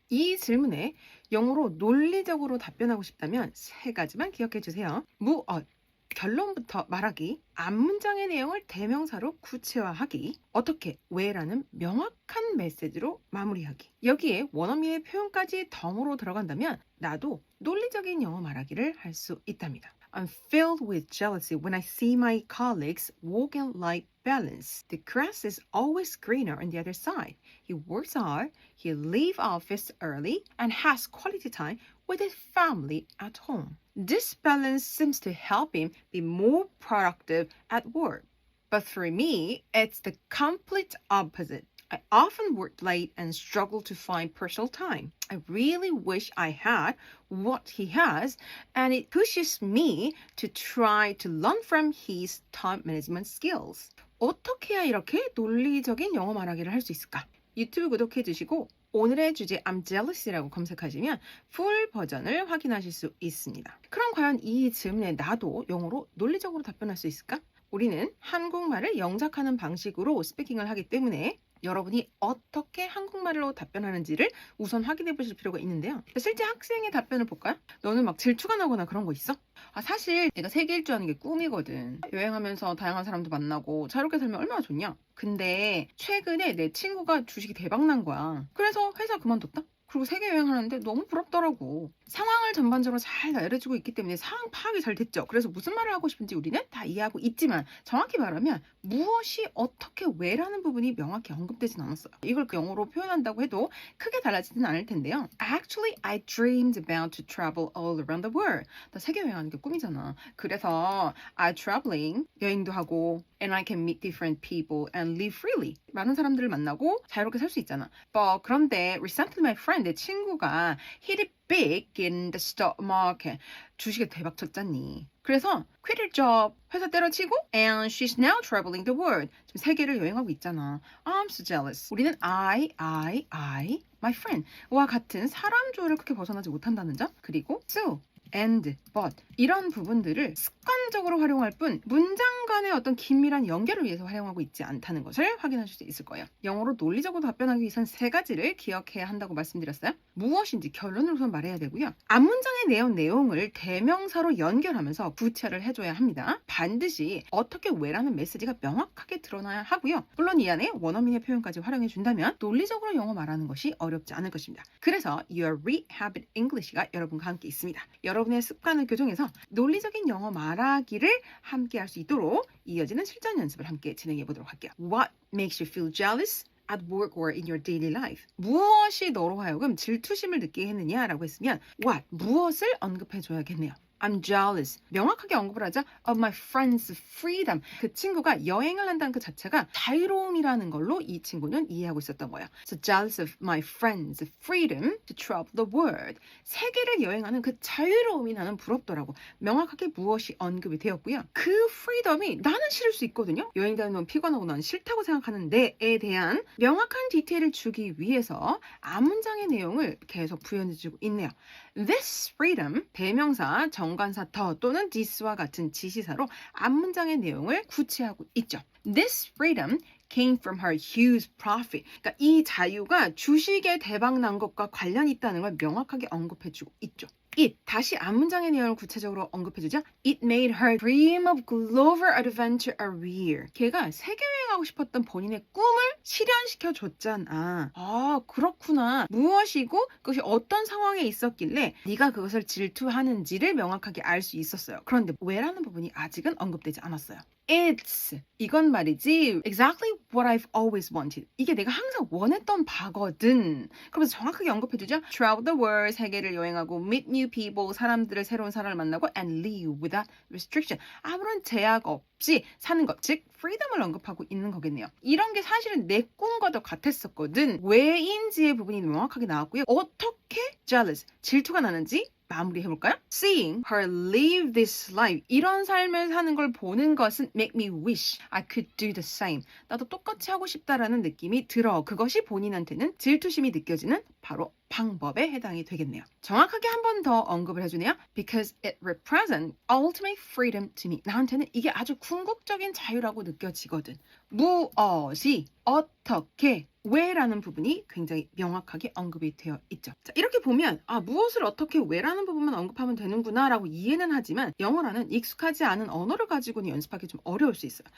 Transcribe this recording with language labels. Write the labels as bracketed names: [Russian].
[Korean] 이 질문에 영어로 논리적으로 답변하고 싶다면 세 가지만 기억해 주세요. 무엇, 결론부터 말하기, 앞문장의 내용을 대명사로 구체화하기, 어떻게, 왜라는 명확한 메시지로 마무리하기. 여기에 원어민의 표현까지 덤으로 들어간다면 나도 논리적인 영어 말하기를 할 수 있답니다. [English] I'm filled with jealousy when I see my colleagues walk in life balance. The grass is always greener on the other side. He works hard, he leaves office early, and has quality time with his family at home. This balance seems to help him be more productive at work. But for me, it's the complete opposite. I often work late and struggle to find personal time. I really wish I had what he has, and it pushes me to try to learn from his time management skills. [Korean] 어떻게 해야 이렇게 논리적인 영어 말하기를 할 수 있을까? 유튜브 구독해 주시고 오늘의 주제 [English] I'm jealous [Korean] 라고 검색하시면 풀 버전을 확인하실 수 있습니다. 그럼 과연 이 질문에 나도 영어로 논리적으로 답변할 수 있을까? 우리는 한국말을 영작하는 방식으로 스피킹을 하기 때문에 여러분이 어떻게 한국말로 답변하는지를 우선 확인해 보실 필요가 있는데요. 실제 학생의 답변을 볼까요? 너는 막 질투가 나거나 그런 거 있어? 사실 내가 세계 일주하는 게 꿈이거든. 여행하면서 다양한 사람도 만나고 자유롭게 살면 얼마나 좋냐? 근데 최근에 내 친구가 주식이 대박 난 거야. 그래서 회사 그만뒀다? 그리고 세계 여행하는데 너무 부럽더라고. 상황을 전반적으로 잘 나열해주고 있기 때문에 상황 파악이 잘 됐죠. 그래서 무슨 말을 하고 싶은지 우리는 다 이해하고 있지만 정확히 말하면 무엇이 어떻게 왜라는 부분이 명확히 언급되진 않았어요. 이걸 영어로 표현한다고 해도 크게 달라지진 않을 텐데요. [English] Actually, I dreamed about to travel all around the world. [Korean] 나 세계 여행하는 게 꿈이잖아. 그래서 [English] I traveling, [Korean] 여행도 하고 [English] and I can meet different people and live freely. [Korean] 많은 사람들을 만나고 자유롭게 살 수 있잖아. 그런데 [English] recently my friend, [Korean] 내 친구가 [English] hit it big in the stock market. [Korean] 주식에 대박 쳤잖니. 그래서 [English] quit her job, [Korean] 회사 때려치고 [English] and she's now traveling the world. [Korean] 지금 세계를 여행하고 있잖아. [English] I'm so jealous. [Korean] 우리는 [English] I, my friend [Korean] 와 같은 사람 조를 크게 벗어나지 못한다는 점. 그리고 [English] so, and, but [Korean] 이런 부분들을 습관적으로 활용할 뿐 문장 간의 어떤 긴밀한 연결을 위해서 활용하고 있지 않다는 것을 확인하실 수 있을 거예요. 영어로 논리적으로 답변하기 위해선 세 가지를 기억해야 한다고 말씀드렸어요. 무엇인지 결론을 우선 말해야 되고요. 앞문장의 내용을 대명사로 연결하면서 구체를 해줘야 합니다. 반드시 어떻게 왜라는 메시지가 명확하게 드러나야 하고요. 물론 이 안에 원어민의 표현까지 활용해 준다면 논리적으로 영어 말하는 것이 어렵지 않을 것입니다. 그래서 Your Rehabit English가 여러분과 함께 있습니다. 여러분의 습관을 교정해서 논리적인 영어 말하기를 함께 할 수 있도록 이어지는 실전 연습을 함께 진행해 보도록 할게요. [English] What makes you feel jealous at work or in your daily life? [Korean] 무엇이 너로 하여금 질투심을 느끼게 했느냐라고 했으면 what, 무엇을 언급해 줘야겠네요. [English] I'm jealous. [Korean] 명확하게 언급을 하자 [English] of my friend's freedom. [Korean] 그 친구가 여행을 한다는 그 자체가 자유로움이라는 걸로 이 친구는 이해하고 있었던 거예요. [English] So jealous of my friend's freedom to travel the world. [Korean] 세계를 여행하는 그 자유로움이 나는 부럽더라고. 명확하게 무엇이 언급이 되었고요. 그 freedom이 나는 싫을 수 있거든요. 여행 다니면 피곤하고 난 싫다고 생각하는 데에 대한 명확한 디테일을 주기 위해서 앞문장의 내용을 계속 부연해주고 있네요. [English] This freedom, [Korean] 대명사, 정관사 더 또는 this와 같은 지시사로 앞문장의 내용을 구체하고 있죠. [English] This freedom came from her huge profit. [Korean] 그러니까 이 자유가 주식에 대박 난 것과 관련이 있다는 걸 명확하게 언급해주고 있죠. It, 다시 앞문장의 내용을 구체적으로 언급해주자. [English] It made her dream of global adventure a real. [Korean] 걔가 세계여행하고 싶었던 본인의 꿈을 실현시켜줬잖아. 그렇구나. 무엇이고 그것이 어떤 상황에 있었길래 네가 그것을 질투하는지를 명확하게 알 수 있었어요. 그런데 왜라는 부분이 아직은 언급되지 않았어요. [English] It's, [Korean] 이건 말이지 [English] exactly what I've always wanted. [Korean] 이게 내가 항상 원했던 바거든. 그러면서 정확하게 언급해주죠. [English] Travel the world, [Korean] 세계를 여행하고 [English] meet new people, [Korean] 사람들을 새로운 사람을 만나고 [English] and live without restriction. [Korean] 아무런 제약 없이 사는 것, 즉 freedom을 언급하고 있는 거겠네요. 이런 게 사실은 내 꿈과도 같았었거든. 왜인지의 부분이 명확하게 나왔고요. 어떻게 jealous, 질투가 나는지 마무리해볼까요? [English] Seeing her live this life. [Korean] 이런 삶을 사는 걸 보는 것은 [English] make me wish I could do the same. [Korean] 나도 똑같이 하고 싶다라는 느낌이 들어. 그것이 본인한테는 질투심이 느껴지는 바로 방법에 해당이 되겠네요. 정확하게 한 번 더 언급을 해주네요. [English] Because it represents ultimate freedom to me. [Korean] 나한테는 이게 아주 궁극적인 자유라고 느껴지거든. 무엇이 어떻게 왜라는 부분이 굉장히 명확하게 언급이 되어 있죠. 자, 이렇게 보면 무엇을 어떻게 왜라는 부분만 언급하면 되는구나 라고 이해는 하지만 영어라는 익숙하지 않은 언어를 가지고는 연습하기 좀 어려울 수 있어요.